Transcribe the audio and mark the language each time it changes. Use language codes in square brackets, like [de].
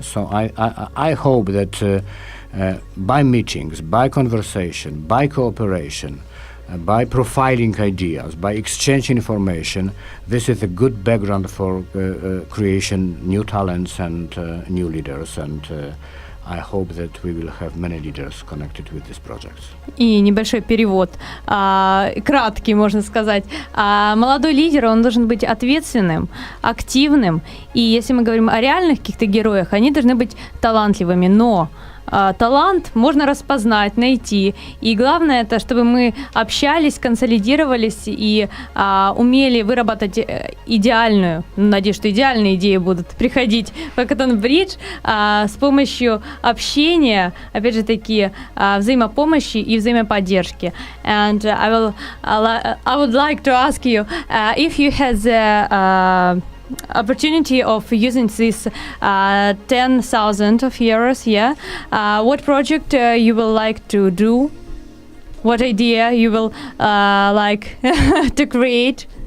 [en] So I hope that by meetings, by conversation, by cooperation, by profiling ideas, by exchanging information, this is a good background for creation new talents and new leaders, and I hope that we will have many leaders connected with these projects. [ru] И небольшой перевод, краткий, можно сказать. Молодой лидер, он должен быть ответственным, активным, и если мы говорим о реальных каких-то героях, они должны быть талантливыми, но талант можно распознать, найти. И главное это, чтобы мы общались, консолидировались и умели выработать идеальную, надеюсь, что идеальные идеи будут приходить в Hackathon Bridge с помощью общения, опять же таки, взаимопомощи и взаимоподдержки. [en] And I would like to ask you if you had the opportunity of using this 10,000 of euros, what project you will like to do? What idea you will like to create?